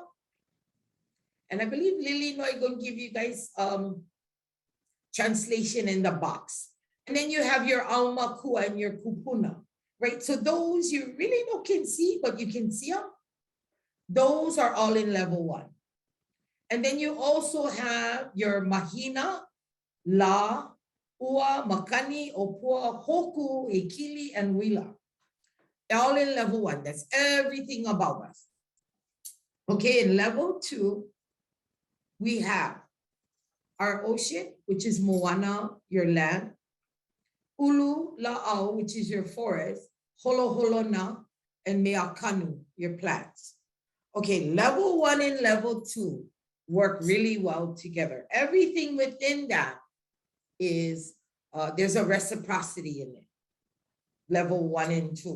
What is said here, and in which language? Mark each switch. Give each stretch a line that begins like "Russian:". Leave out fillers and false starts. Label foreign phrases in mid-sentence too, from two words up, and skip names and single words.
English: And I believe Lily is going to give you guys translation in the box. And then you have your alma kua and your kupuna, right? So those you really can see, but you can see them. Those are all in level 1. And then you also have your
Hawaiian: mahina, la, ua, makani, opua, hoku, ekili,
English: and wila. All in level 1. That's everything above us. Okay, in level 2, we have our ocean, which is moana, your land.
Hawaiian: Ulu, la'au,
English: which is your forest.
Hawaiian: Holo, holona,
English: and meakanu, your plants. Okay, level 1 and level 2 work really well together. Everything within that is, there's a reciprocity in it. Level 1 and 2.